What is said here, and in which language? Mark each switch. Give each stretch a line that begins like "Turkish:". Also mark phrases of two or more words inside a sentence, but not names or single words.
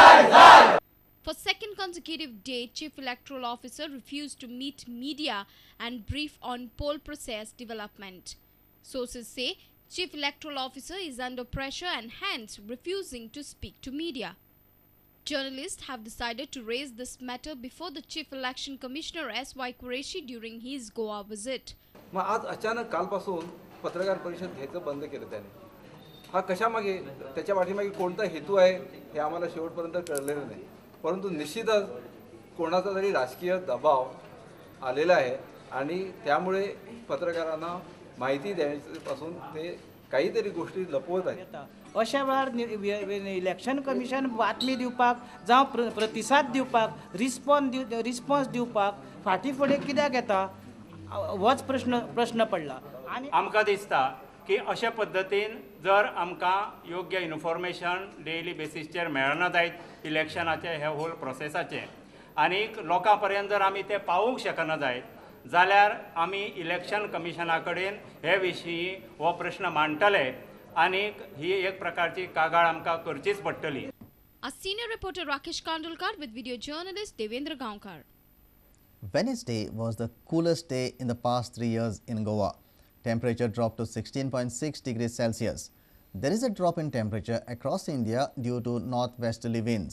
English: For second consecutive day, Chief Electoral Officer refused to meet media and brief on poll process development. Sources say Chief Electoral Officer is under pressure and hence refusing to speak to media. Journalists have decided to raise this matter before the Chief Election Commissioner S.Y. Qureshi during his Goa visit.
Marathi: मग आज अचानक कालपासून पत्रकार परिषद घ्यायचं बंद केलं त्याने. हा कशामागे त्याच्या पाठीमागे कोणता हेतू आहे हे आम्हाला शेवटपर्यंत कळलेलं नाही. परंतु निश्चितच कोणाचा तरी राजकीय दबाव आलेला आहे आणि त्यामुळे पत्रकारांना माहिती द्यायपासून ते काहीतरी गोष्टी लपवत आहेत.
Konkani: अशा वेळार इलेक्शन कमिशन बातमी दिवपाक जावं प्रतिसाद दिवपाक रिस्पॉन्स दिवपाक फाटीं फुडें कित्याक येता होच प्रश्न पडला. आनी आमकां दिसता की अशा पद्दतीन जर आमकां योग्य इन्फॉर्मेशन
English: daily basis
Konkani: मेळना जायत इलेक्शनाचे हे
English: whole process
Konkani: आनीक लोकां पर्यंत जर आमी ते पावूंक शकना जायत जाल्यार आमी इलेक्शन कमिशना कडेन हे विशीं हो प्रश्न मांडटले आनीक ही एक प्रकारची कागाळ आमकां करचीच पडटली.
English: A senior reporter Rakesh Kandolkar with video journalist Devendra Gaonkar. Wednesday was the coolest day in the past 3 years in Goa. Temperature dropped to 16.6 degrees Celsius. There is a drop in temperature across India due to northwesterly winds.